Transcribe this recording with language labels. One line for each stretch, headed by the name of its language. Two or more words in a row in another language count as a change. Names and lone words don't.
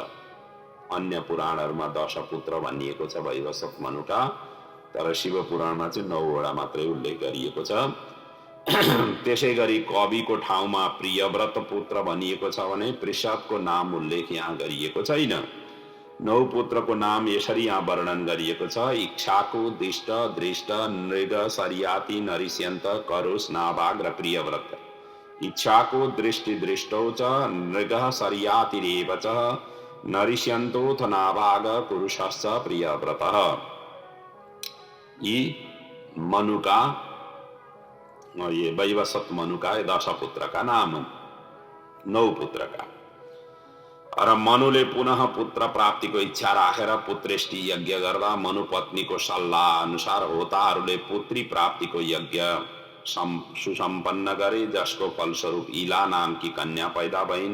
Nepali: अन्य पुराणहरूमा 10 पुत्र भनिएको छ वैवस्वत मनुका, तर शिव पुराणमा चाहिँ 9 वटा मात्रै उल्लेख गरिएको छ। त्यसै गरी कविको ठाउँमा प्रियव्रत पुत्र भनिएको छ भने पृषभको नाम उल्लेख यहाँ गरिएको छैन। 9 पुत्रको नाम यसरी यहाँ वर्णन गरिएको छ। इक्षाकु, दिष्ट, दृष्ट, नृग, सरियाती, नरिष्यन्त, करुष, नाभाग र प्रियव्रत।
Sanskrit: इक्षाकु दृष्टि दृष्टौ च नृगः सरियातिरेव च नरिष्यन्तोऽथ नाभाग पुरुषश्च प्रियव्रतः।
Nepali: यी मनुका, ये वैवस्वत मनुका 10 पुत्रका नाम, 9 पुत्रका। र मनुले पुनः पुत्र प्राप्तिको इच्छा राखेर पुत्रेष्टि यज्ञ गर्दा मनुपत्नीको सल्लाह अनुसार होताहरूले पुत्री प्राप्तिको यज्ञ सुसम्पन्न गरे, जसको फलस्वरूप इला नामकी कन्या पैदा भइन्।